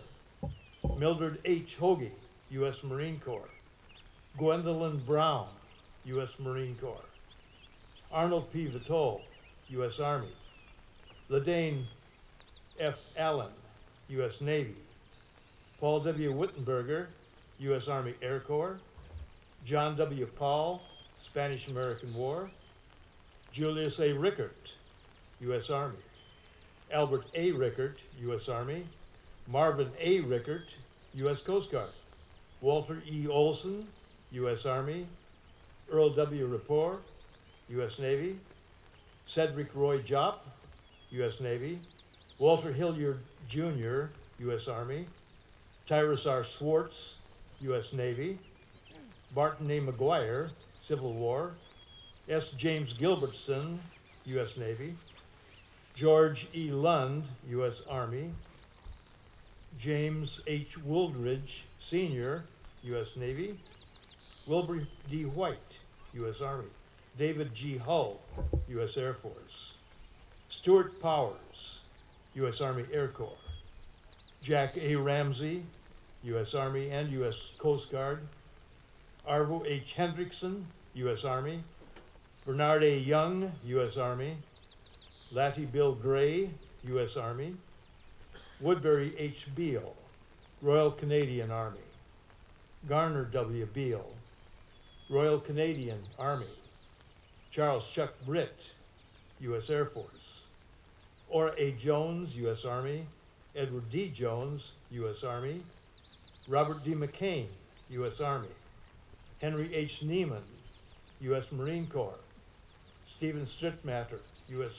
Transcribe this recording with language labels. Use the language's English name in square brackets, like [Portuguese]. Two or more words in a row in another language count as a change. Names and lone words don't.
[English] Mildred H. Hoagie, U.S. Marine Corps. Gwendolyn Brown, U.S. Marine Corps. Arnold P. Vitol, U.S. Army. Ladane F. Allen, U.S. Navy. Paul W. Wittenberger, U.S. Army Air Corps. John W. Paul, Spanish-American War. Julius A. Rickert, U.S. Army. Albert A. Rickert, U.S. Army. Marvin A. Rickert, U.S. Coast Guard. Walter E. Olson, U.S. Army. Earl W. Rapport, U.S. Navy. Cedric Roy Jopp, U.S. Navy. Walter Hilliard Jr., U.S. Army. Tyrus R. Swartz, U.S. Navy. Barton A. McGuire, Civil War. S. James Gilbertson, U.S. Navy. George E. Lund, U.S. Army. James H. Wooldridge, Sr., U.S. Navy. Wilbur D. White, U.S. Army. David G. Hull, U.S. Air Force. Stuart Powers, U.S. Army Air Corps. Jack A. Ramsey, U.S. Army and U.S. Coast Guard. Arvo H. Hendrickson, U.S. Army. Bernard A. Young, U.S. Army. Latty Bill Gray, U.S. Army. Woodbury H. Beale, Royal Canadian Army. Garner W. Beale, Royal Canadian Army. Charles Chuck Britt, U.S. Air Force. Ora A. Jones, U.S. Army. Edward D. Jones, U.S. Army. Robert D. McCain, U.S. Army. Henry H. Neiman, U.S. Marine Corps. Stephen Strittmatter, U.S.